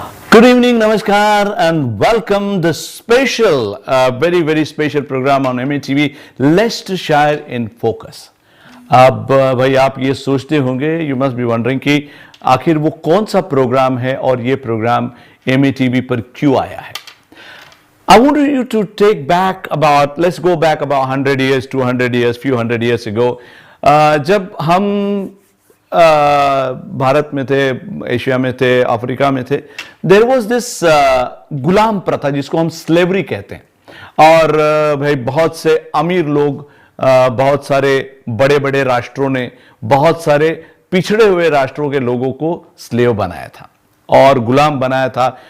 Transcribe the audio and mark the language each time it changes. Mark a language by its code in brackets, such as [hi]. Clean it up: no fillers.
[en] Good evening, Namaskar, and welcome the special, very special program on MATV, Leicestershire in Focus. [hi] अब भाई आप ये सोचते होंगे, [en] you must be wondering [hi] कि आखिर वो कौन सा प्रोग्राम है और ये प्रोग्राम MATV पर क्यों आया है. [en] I want you to take back about, let's go back about 100 years, 200 years, few hundred years ago. [hi] जब हम भारत में थे, एशिया में थे, अफ्रीका में थे, [en] there was this [hi] गुलाम प्रथा जिसको हम स्लेवरी कहते हैं. और भाई बहुत से अमीर लोग, बहुत सारे बड़े बड़े राष्ट्रों ने बहुत सारे पिछड़े हुए राष्ट्रों के लोगों को स्लेव बनाया था और गुलाम बनाया था.